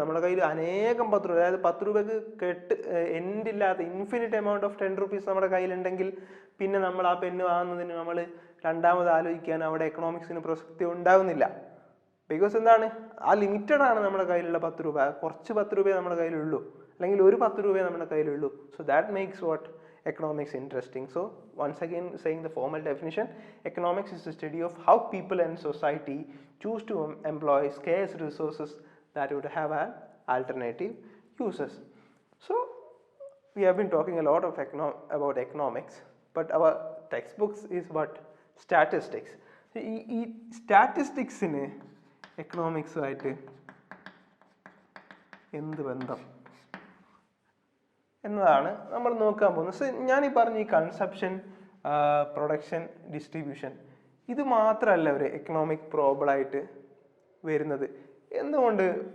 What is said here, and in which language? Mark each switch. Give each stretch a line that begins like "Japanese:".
Malayalam: നമ്മുടെ കയ്യിൽ അനേകം 10 രൂപ, അതായത് 10 രൂപയ്ക്ക് എൻഡില്ലാത്ത
English: infinite amount of 10 rupees
Malayalam: നമ്മുടെ കയ്യിലുണ്ടെങ്കിൽ പിന്നെ നമ്മൾ ആ പെന്ന് വാങ്ങുന്നതിന് നമ്മൾ രണ്ടാമത് ആലോചിക്കാൻ അവിടെ എക്കണോമിക്സിന് പ്രസക്തി ഉണ്ടാകുന്നില്ല. ബിക്കോസ് എന്താണ്? ആ ലിമിറ്റഡ് ആണ് നമ്മുടെ കയ്യിലുള്ള 10 രൂപ. കുറച്ച് 10 രൂപയെ നമ്മുടെ കയ്യിലുള്ളൂ, അല്ലെങ്കിൽ ഒരു 10 രൂപയെ നമ്മുടെ കയ്യിലുള്ളൂ.
English: So that makes what economics interesting. So once again saying the formal definition, economics is the study of how people and society choose to employ scarce resources that would have an alternative uses. So we have been talking a lot of about economics, but our textbooks is what? Statistics.
Malayalam: ഈ സ്റ്റാറ്റിസ്റ്റിക്സിന് എക്കണോമിക്സുമായിട്ട് എന്ത് ബന്ധം എന്നതാണ് നമ്മൾ നോക്കാൻ പോകുന്നത്. So ഞാനീ പറഞ്ഞ ഈ കൺസപ്ഷൻ, പ്രൊഡക്ഷൻ, ഡിസ്ട്രിബ്യൂഷൻ, ഇത് മാത്രമല്ല ഒരു എക്കണോമിക് പ്രോബ്ലമായിട്ട് വരുന്നത്. എന്തുകൊണ്ട്?